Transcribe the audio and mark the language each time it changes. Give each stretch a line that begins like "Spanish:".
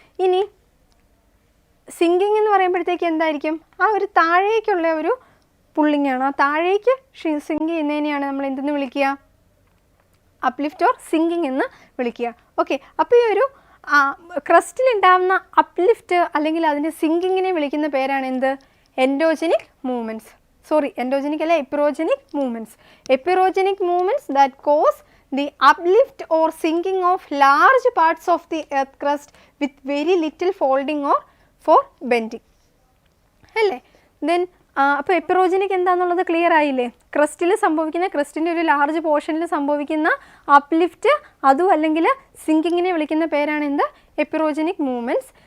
Malayalam: ഇനി സിങ്കിങ് എന്ന് പറയുമ്പോഴത്തേക്ക് എന്തായിരിക്കും, ആ ഒരു താഴേക്കുള്ള ഒരു പുള്ളിങ് ആണ്, ആ താഴേക്ക് സിങ്ക് ചെയ്യുന്നതിനെയാണ് നമ്മൾ എന്തെന്ന് വിളിക്കുക, അപ്ലിഫ്റ്റ് ഓർ സിങ്കിങ് എന്ന് വിളിക്കുക. ഓക്കെ, അപ്പോൾ ഈ ഒരു ക്രസ്റ്റിൽ ഉണ്ടാകുന്ന അപ്ലിഫ്റ്റ് അല്ലെങ്കിൽ അതിൻ്റെ സിങ്കിങ്ങിനെ വിളിക്കുന്ന പേരാണ് എന്ത്, എൻഡോജനിക് മൂവ്മെൻറ്റ്സ്. എൻഡോജനിക് അല്ല, എപ്പിറോജനിക് movements.
English: Epeirogenic movements that cause the uplift or sinking of large parts of the earth crust with very little folding or for bending അല്ലേ.
Malayalam: ദെൻ അപ്പോൾ എപ്പിറോജനിക് എന്താണെന്നുള്ളത് ക്ലിയർ ആയില്ലേ, ക്രസ്റ്റിൻ്റെ ഒരു ലാർജ് പോർഷനിൽ സംഭവിക്കുന്ന അപ്ലിഫ്റ്റ് അതും അല്ലെങ്കിൽ സിങ്കിങ്ങിനെ വിളിക്കുന്ന പേരാണ് എന്ത്, എപ്പിറോജനിക് മൂവ്മെൻറ്റ്സ്.